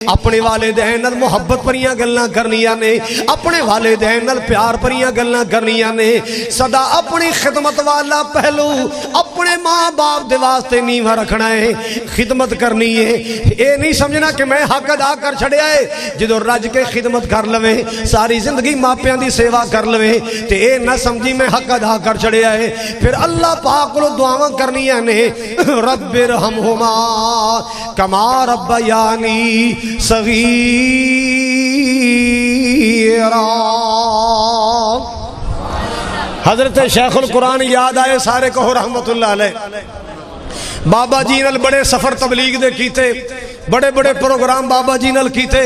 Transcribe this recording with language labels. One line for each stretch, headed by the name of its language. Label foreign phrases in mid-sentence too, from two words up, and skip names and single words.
Punjabi: اپنے والدین نال محبت پریاں گلاں کرنیاں نے، اپنے والدین نال پیار پریاں گلاں کرنیاں نے، سدا اپنی خدمت والا پہلو اپنے ماں باپ دے واسطے نیواں رکھنا ہے، خدمت کرنی ہے۔ اے نہیں سمجھنا کہ میں حق ادا کر چھڑیا ہے، جدو رج کے خدمت کر لوے، ساری زندگی ماپیاں دی سیوا کر لوے تے اے نہ سمجھی میں حق ادا کر چھڑیا ہے۔ پھر اللہ پاک کو دعاواں کرنیاں نے،
Arabic: رب ارحمہما کما ربیانی صغیرا۔
Punjabi: حضرت شیخ القرآن یاد آئے، سارے کہو
Arabic: رحمت اللہ علیہ۔
Punjabi: بابا جی نال بڑے سفر تبلیغ دے کیتے، بڑے بڑے پروگرام بابا جی نال کیتے۔